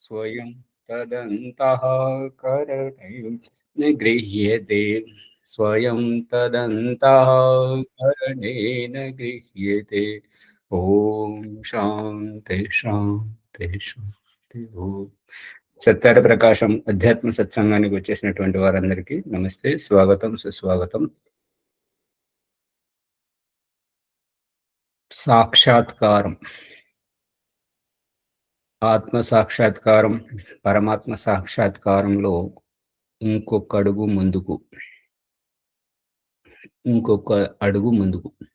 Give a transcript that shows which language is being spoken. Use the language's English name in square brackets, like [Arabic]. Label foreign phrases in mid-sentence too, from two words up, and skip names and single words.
[Sanskrit] स्वयं तदन्तः करणेन गृह्यते स्वयं तदन्तः करणेन गृह्यते। ॐ शान्ति शान्ति शान्ति ॐ. [Telugu] సత్యార ప్రకాశం అధ్యాత్మ సత్సంగానికి వచ్చేసినటువంటి వారందరికీ నమస్తే, స్వాగతం, సుస్వాగతం. సాక్షాత్కారం, ఆత్మ సాక్షాత్కారం, పరమాత్మ సాక్షాత్కారంలో ఇంకొక అడుగు ముందుకు, ఇంకొక అడుగు ముందుకు.